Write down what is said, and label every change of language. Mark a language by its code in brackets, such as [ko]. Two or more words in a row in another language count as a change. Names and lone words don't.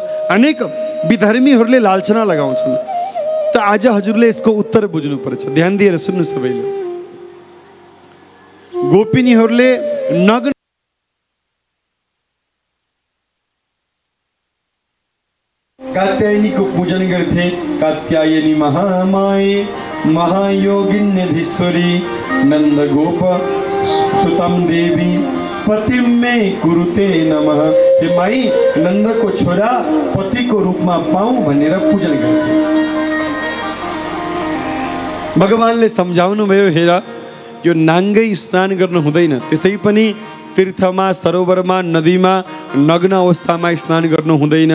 [ne] अनेक विधर्मीहरूले लालचना लगाउँछन्। त आज हजुरले यसको उत्तर बुझ्नुपर्छ। ध्यान दिएर सुन्नु सबैले। गोपिनीहरूले नग्न कात्यायनीको पूजन गर्थे। [sa] कात्यायनी महामाये महायोगिन्यधीश्वरी नन्द गोप सुतम देवी पति में कुरुते नमः। [ne] हे माई, नन्दको छोरा पतिको रूपमा पाऊँ भनेर पूजन गर्थे। भगवानले सम्झाउनु भयो, हेर यो नाङ्गै स्नान गर्नु हुँदैन, त्यसै पनि तीर्थमा सरोवरमा नदीमा नग्न अवस्थामा स्नान गर्नु हुँदैन।